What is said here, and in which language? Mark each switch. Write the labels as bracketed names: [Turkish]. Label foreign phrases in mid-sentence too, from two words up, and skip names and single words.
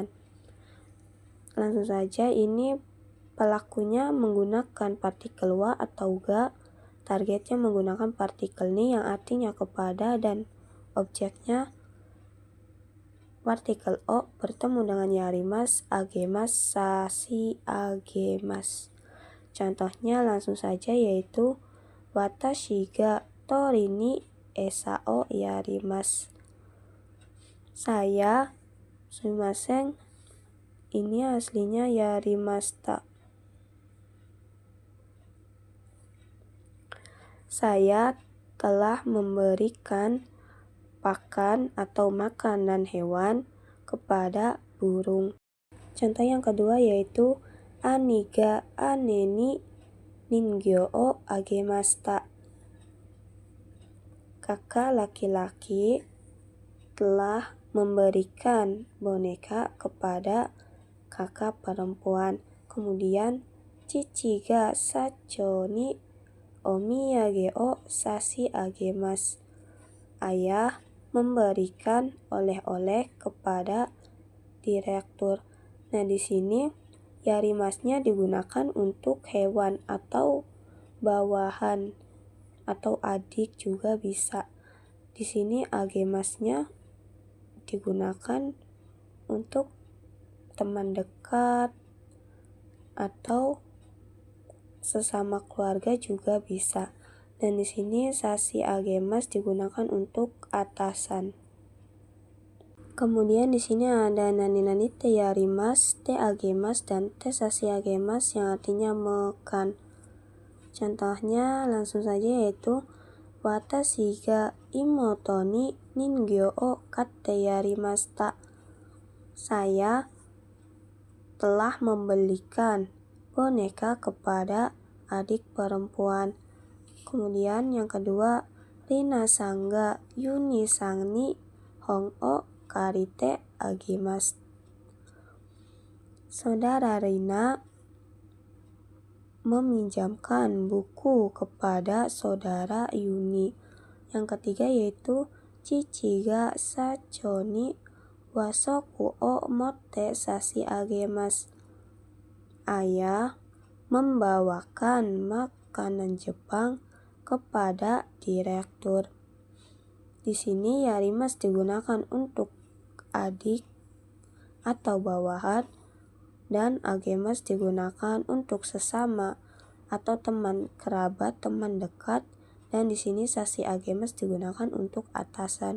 [Indonesian] Langsung saja, ini pelakunya menggunakan partikel wa atau ga, targetnya menggunakan partikel ni yang artinya kepada, dan objeknya partikel o bertemu dengan [Japanese] やります、あげます、さしあげます. [Indonesian] Contohnya langsung saja, yaitu [Japanese] 私が鳥に餌をやります. [Indonesian] Saya, sumimasen, ini aslinya yarimashita. Saya telah memberikan pakan atau makanan hewan kepada burung. Contoh yang kedua yaitu [Japanese] 兄が姉に人形をあげました. [Indonesian] Kakak laki-laki telah memberikan boneka kepada kakak perempuan. [Japanese] Kemudian 父が社長にお土産をさしあげます. [Indonesian] Ayah memberikan oleh-oleh kepada direktur. Nah, di sini yarimasnya digunakan untuk hewan atau bawahan atau adik juga bisa. Di sini agemasnya digunakan untuk teman dekat atau sesama keluarga juga bisa. Dan di sini [Japanese] さしあげます [Indonesian] digunakan untuk atasan. Kemudian di sini ada [Japanese] なになにてやります、てあげます, [Indonesian] dan [Japanese] てさしあげます [Indonesian] yang artinya makan. Contohnya langsung saja, yaitu [Japanese] 私が妹に人形を買ってやりました. [Indonesian] Saya telah membelikan boneka kepada adik perempuan. Kemudian yang kedua, [Japanese] リナさんがユニさんに本を借りてあげます. [Indonesian] Saudara Rina meminjamkan buku kepada saudara Yuni. Yang ketiga yaitu [Japanese] 父が社長に和食を持ってさしあげます. [Indonesian] Ayah membawakan makanan Jepang kepada direktur. Di sini yarimas digunakan untuk adik atau bawahan, dan agemas digunakan untuk sesama atau teman kerabat, teman dekat, dan di sini [Japanese] さしあげます [Indonesian] digunakan untuk atasan.